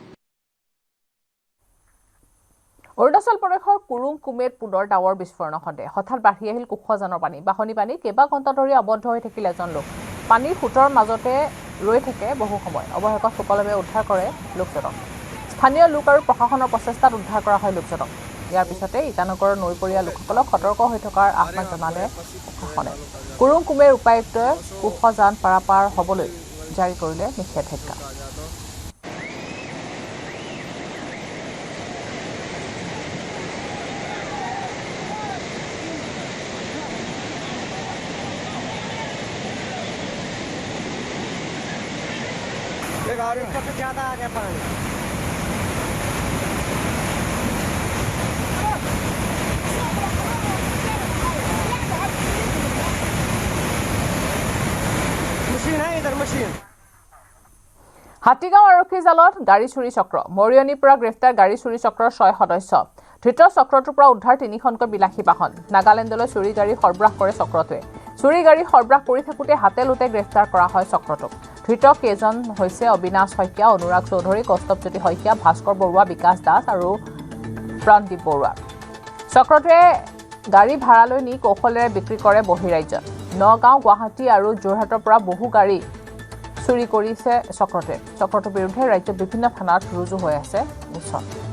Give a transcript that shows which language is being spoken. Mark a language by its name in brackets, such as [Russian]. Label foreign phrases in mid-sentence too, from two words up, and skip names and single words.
[Assamese] অৰুণাচল প্ৰদেশৰ কুৰুং কুমেত পুনৰ ডাৱৰ বিস্ফোৰণৰ সন্দেহ হঠাৎ বাঢ়ি আহিল কুশজানৰ পানী বাহনী পানী কেইবা ঘণ্টা ধৰি আবদ্ধ হৈ থাকিল এজন লোক পানীৰ ফুটৰ মাজতে ৰৈ থাকে বহু সময় অৱশেষত সুকলমে উদ্ধাৰ কৰে লোকজনক স্থানীয় লোক আৰু প্ৰশাসনৰ প্ৰচেষ্টাত উদ্ধাৰ কৰা হয় লোকজনক ইয়াৰ পিছতে ইটানগৰৰ নৈপৰীয়া লোকসকলক সতৰ্ক হৈ থকাৰ আহ্বান জনালে প্ৰশাসনে কুৰুং কুমেৰ উপায়ুক্তই কুশজান পাৰাপাৰ হ'বলৈ জাৰি কৰিলে নিষেধাজ্ঞা [Hindi] और इसका तो ज्यादा आ गया पानी मशीन है इधर मशीन [Assamese] হাতীগাঁও আৰক্ষী জালত গাড়ী চুৰি চক্ৰ মৰিয়নিৰ পৰা গ্ৰেফতাৰ গাড়ী চুৰি চক্ৰৰ 6 সদস্য ধৃত চক্ৰটোৰ পৰা উদ্ধাৰ 3খনকৈ বিলাসী বাহন নাগালেণ্ডলৈ চুৰি গাড়ী সৰবৰাহ কৰে চক্ৰটোৱে চুৰি গাড়ী সৰবৰাহ কৰি থাকোতে হাতে লুটে গ্ৰেফতাৰ কৰা হয় চক্ৰটোক ধৃত কেইজন হৈছে অবিনাশ শইকীয়া অনুৰাগ চৌধুৰী কৌস্তৱজ্যোতি শইকীয়া ভাস্কৰ বৰুৱা বিকাশ দাস আৰু প্ৰাণদীপ বৰুৱা চক্ৰটোৱে গাড়ী ভাড়ালৈ নি কৌশলেৰে বিক্ৰী কৰে বহিৰাজ্যত নগাঁও গুৱাহাটী আৰু যোৰহাটৰ পৰা বহু গাড়ী চুৰি কৰিছে চক্ৰটোৰ বিৰুদ্ধে ৰাজ্যৰ বিভিন্ন থানাত ৰুজু হৈ আছে গোচৰ